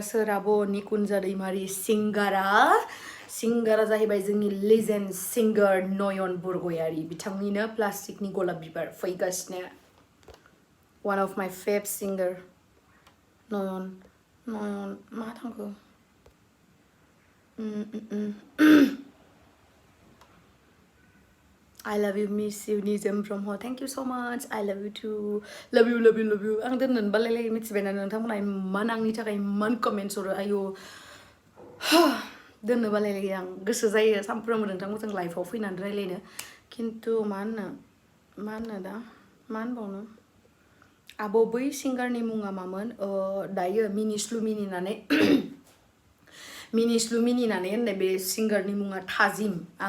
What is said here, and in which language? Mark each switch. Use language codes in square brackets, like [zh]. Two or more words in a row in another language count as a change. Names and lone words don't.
[brx] सोर आब' निकुन्जा दैमारि सिंगारा जाहैबाय जोंनि लेजेन्ड सिंगार नयन बरगयारि बिथांनिनो प्लास्टिकनि गलाब बिबार फैगासिनो [en] one of my fav singer [brx] नयन मा थांखो [en] I love you, miss you, Nizam from her. Thank you so much. I love you too. Love you. [brx] आं दोननो बालायलायो मिथिबायना नोंथांमोना इमान आंनि थाखाय इमान कमेन्ट्स हरो आयु दोननो बालायलायो आं गोसो जायो सानफ्रोमबो नोंथांमोनजों लाइफआव फैनानै रायलायनो खिन्थु मा होनबावनो आब' बै सिंगारनि मुङा मामोन दायो मिनिस्लु मिनिनानै होननाय बे सिंगारनि मुङा थाजिम आं